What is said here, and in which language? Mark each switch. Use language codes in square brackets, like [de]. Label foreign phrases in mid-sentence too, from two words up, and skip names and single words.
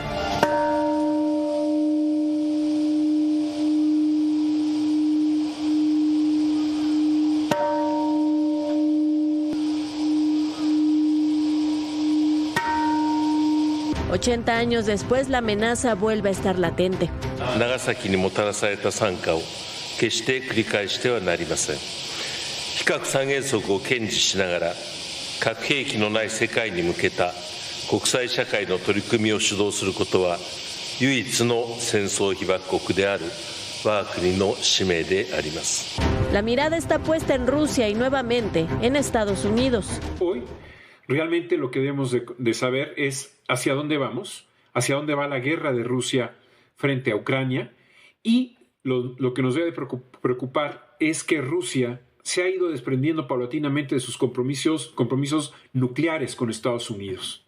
[es] $80 años después, la amenaza vuelve a estar latente. [ja] Nagasakiにもたらされた惨禍を決して繰り返してはなりません。非核三原則を堅持しながら核兵器のない世界に向けた国際社会の取り組みを主導することは唯一の戦争被爆国である我が国の使命であります。 [es] La mirada está puesta en Rusia y nuevamente en Estados Unidos. Hoy, realmente lo que debemos de saber es hacia dónde vamos, hacia dónde va la guerra de Rusia frente a Ucrania, y lo que nos debe preocupar es que Rusia se ha ido desprendiendo paulatinamente de sus compromisos nucleares con Estados Unidos.